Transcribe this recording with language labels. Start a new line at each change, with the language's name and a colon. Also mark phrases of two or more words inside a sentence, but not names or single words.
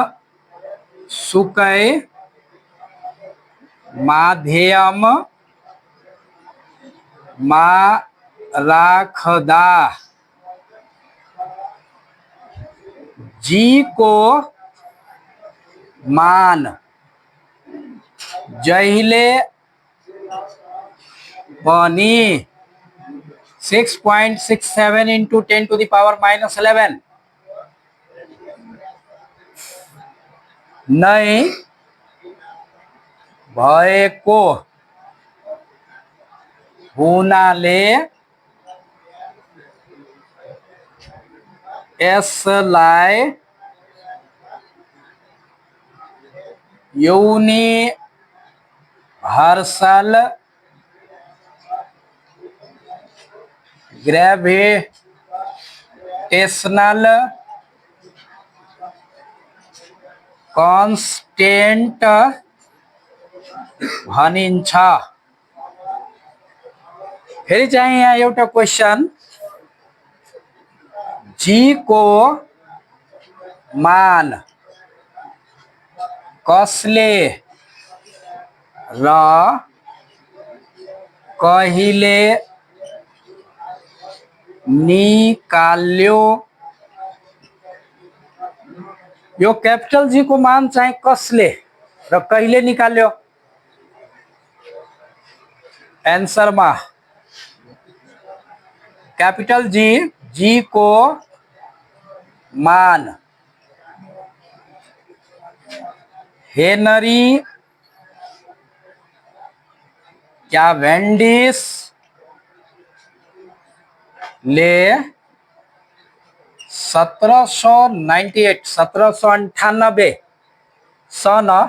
Nepali: सुकै माध्यममा राख्दा जी को मान
English: जहिले पनि 6.67 into 10 to the power minus 11
Nepali: नै भएको हुनाले यसलाई
English: universal gravitational constant
Nepali: भनिन्छ। फेरि चाहिँ यहाँ एउटा क्वेशन जी को मान कसले र कहिले निकाल्यो? यो कैपिटल जी को मान चाहिँ कसले र कहिले निकाल्यो? आंसर में कैपिटल जी को मान हेनरी कैवेंडिश ले 1798 सन